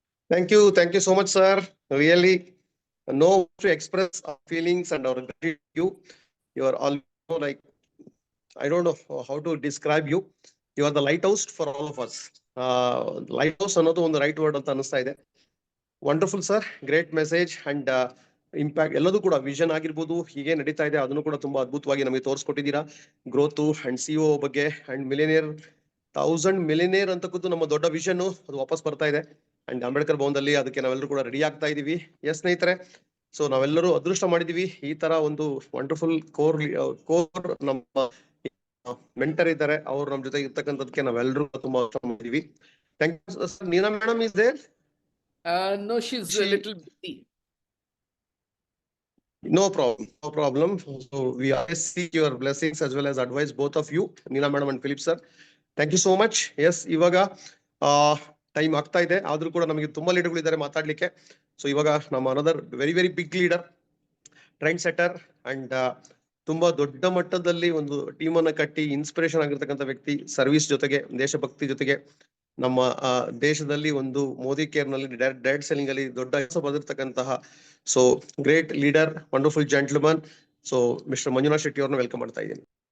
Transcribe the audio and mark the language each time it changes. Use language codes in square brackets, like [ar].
[en] Thank you so much, sir. Really, no way to express our feelings and our gratitude. You are all like, I don't know how to describe you. You are the lighthouse for all of us. [kn] Lighthouse ಅನ್ನೋದು ಒಂದು right word ಅಂತ ಅನಿಸ್ತಾ ಇದೆ. [en] wonderful sir, great message and impact [kn] ಎಲ್ಲದೂ ಕೂಡ vision ಆಗಿರ್ಬೋದು, ಹೀಗೆ ನಡೀತಾ ಇದೆ ಅದನ್ನು ಕೂಡ ತುಂಬಾ ಅದ್ಭುತವಾಗಿ ನಮಗೆ ತೋರಿಸ್ಕೊಟ್ಟಿದ್ದೀರಾ. ಗ್ರೋತ್ ಅಂಡ್ ಸಿಒ ಬಗ್ಗೆ ಅಂಡ್ ಮಿಲಿಯನೇರ್ 1000 ಮಿಲಿಯನೇರ್ ಅಂತಕ್ಕದ್ದು ನಮ್ಮ ದೊಡ್ಡ ವಿಷನ್, ಅದು ವಾಪಸ್ ಬರ್ತಾ ಇದೆ. ಅಂಡ್ ಅಂಬೇಡ್ಕರ್ ಭವನದಲ್ಲಿ ಅದಕ್ಕೆ ನಾವೆಲ್ಲರೂ ಕೂಡ ರೆಡಿ ಆಗ್ತಾ ಇದೀವಿ. ಎಸ್ ಸ್ನೇಹಿತರೆ, ಸೊ ನಾವೆಲ್ಲರೂ ಅದೃಷ್ಟ ಮಾಡಿದೀವಿ ಈ ತರ ಒಂದು ವಂಡರ್ಫುಲ್ ಕೋರ್ ನಮ್ಮ ಮೆಂಟರ್ ಇದ್ದಾರೆ, ಅವ್ರು ನಮ್ಮ ಜೊತೆ ಇರ್ತಕ್ಕಂಥದಕ್ಕೆ ನಾವೆಲ್ಲರೂ ತುಂಬಾ ಮಾಡಿದೀವಿ. [en] Thank you sir. Neena madam is there? No, she's a little busy. No problem. So we always seek your blessings as well as advice, both of you, Neena madam and Philip sir. Thank you so much. [kn] Yes, ಇವಾಗ time ಆಗ್ತಾ ಇದೆ, ಆದ್ರೂ ಕೂಡ ನಮಗೆ ತುಂಬಾ ಲೀಡರ್ಗಳು ಇದ್ದಾರೆ ಮಾತಾಡ್ಲಿಕ್ಕೆ. So ಇವಾಗ ನಮ್ಮ another very very big leader, trend centre and ತುಂಬಾ ದೊಡ್ಡ ಮಟ್ಟದಲ್ಲಿ ಒಂದು ಟೀಮ್ ಅನ್ನ ಕಟ್ಟಿ ಇನ್ಸ್ಪಿರೇಷನ್ ಆಗಿರ್ತಕ್ಕಂಥ ವ್ಯಕ್ತಿ, ಸರ್ವಿಸ್ ಜೊತೆಗೆ ದೇಶಭಕ್ತಿ ಜೊತೆಗೆ ನಮ್ಮ ದೇಶದಲ್ಲಿ ಒಂದು ಮೋದಿ ಕೇರ್ ನಲ್ಲಿ ಡೈರೆಕ್ಟ್ ಸೆಲ್ಲಿಂಗ್ ಅಲ್ಲಿ ದೊಡ್ಡ ಹೆಸರು ಬಂದಿರತಕ್ಕಂತಹ so great leader, wonderful gentleman, so mister Manjunath Shetty ಅವ್ರನ್ನ ವೆಲ್ಕಮ್ ಮಾಡ್ತಾ ಇದ್ದೀನಿ.